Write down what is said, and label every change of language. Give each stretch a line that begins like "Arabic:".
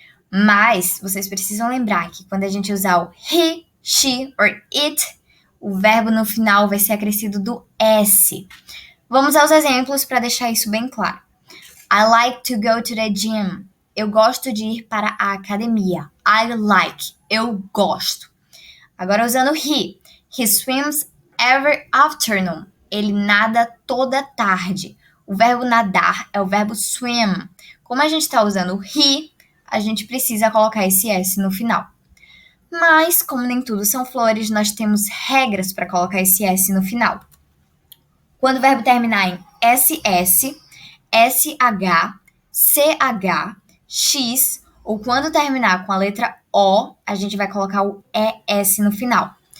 Portuguese: Mas vocês precisam lembrar que quando a gente usar o he, she or it, o verbo no final vai ser acrescido do S. Vamos aos exemplos para deixar isso bem claro.
English: I like to go to the gym.
Portuguese: Eu gosto de ir para a academia.
English: I like.
Portuguese: Eu gosto. Agora usando he.
English: He swims every afternoon.
Portuguese: Ele nada toda tarde. O verbo nadar é o verbo swim. Como a gente está usando he, a gente precisa colocar esse S no final. Mas, como nem tudo são flores, nós temos regras para colocar esse S no final. Quando o verbo terminar em SS, SH, CH, X, ou quando terminar com a letra O, a gente vai colocar o ES no final.